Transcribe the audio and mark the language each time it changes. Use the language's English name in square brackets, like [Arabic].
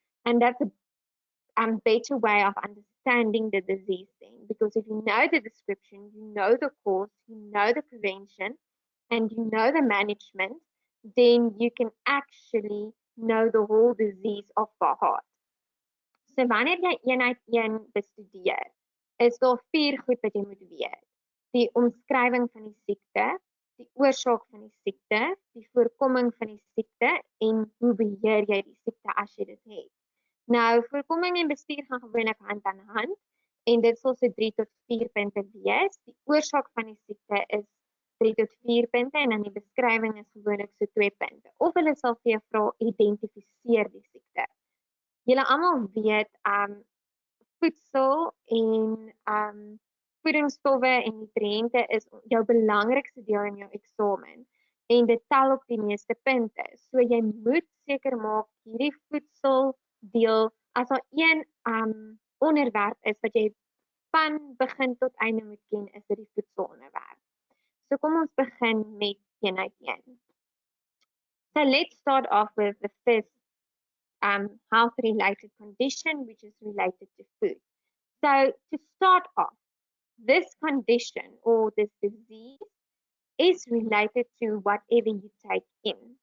[English] And that's a better way of understanding the disease thing, because if you know the description, you know the cause, you know the prevention, and you know the management, then you can actually know the whole disease of by heart. [Afrikaans] So wanneer jy eenheid 1 bestudeer, is daar 4 goed wat jy moet weet. Die omskrywing van die siekte, die oorsaak van die siekte, die voorkoming van die siekte en hoe beheer jy die siekte as jy dit het. Nou, voorkoming en bestuur gaan gewoonlik hand aan hand en dit sal so 3 tot 4 punte wees. Die oorsaak van die siekte is 3 tot 4 punte en dan die beskrywing is gewoonlik so 2 punte. Of hulle sal vir jou vra, identifiseer die siekte. Julle almal weet, voedsel en voedingsstowwe en nutriënte is jou belangrikste deel in jou eksamen en dit tel op die meeste punte. So jy moet seker maak hierdie voedsel deel, as daar een onderwerp is wat jy van begin tot einde moet ken, is dit die voedselonderwerp. So kom ons begin met eenheid 1. [English] So let's start off with the first health-related condition, which is related to food. So to start off, this condition or this disease is related to whatever you take in.